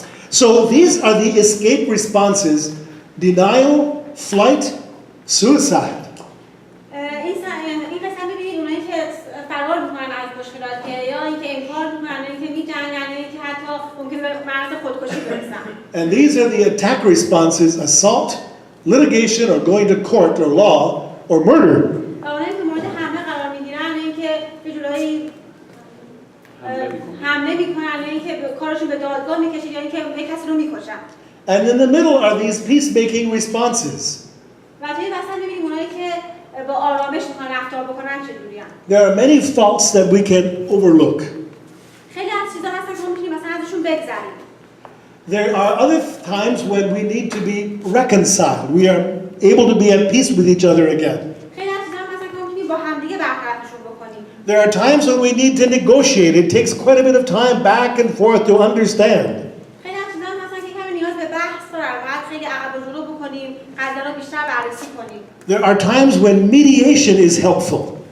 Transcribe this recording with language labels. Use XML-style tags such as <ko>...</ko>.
<en>So these are the escape responses: denial, flight, suicide.</en> <fa>این قسم ببینید اونایی که فرار میکنن از مشکلات که یا اینکه انکار میکنن یا اینکه میجنگن یا اینکه حتی ممکنه به مرز خودکشی برسن.</fa> <en>And these are the attack responses: assault, litigation, or going to court or law, or murder.</en> <fa>اونایی که مورد حمله قرار میگیرن اینکه به جلوی حمله میکنن یا اینکه کارشون به دادگاه میکشه یا اینکه یک کسی رو میکشن.</fa> <en>And in the middle are these peacemaking responses.</en> <fa>و توی وسط میبینیم اونایی که با آرامش میخوان رفتار بکنن چجوریان.</fa> <en>There are many faults that we can overlook.</en> <fa>خیلی از چیزا هستن که ما میتونیم مثلا ازشون بگذریم.</fa> <en>There are other times when we need to be reconciled. We are able to be at peace with each other again.</en> <fa>خیلی از چیزا مثلا که ما میتونیم با همدیگه برطرفشون بکنیم.</fa> <en>There are times when we need to negotiate. It takes quite a bit of time back and forth to understand.</en> <fa>خیلی از چیزا مثلا که کمی نیاز به بحث دارن. باید خیلی عقب و جلو بکنیم، قضیه رو بیشتر بررسی کنیم.</fa> <en>There are times when mediation is helpful.</en>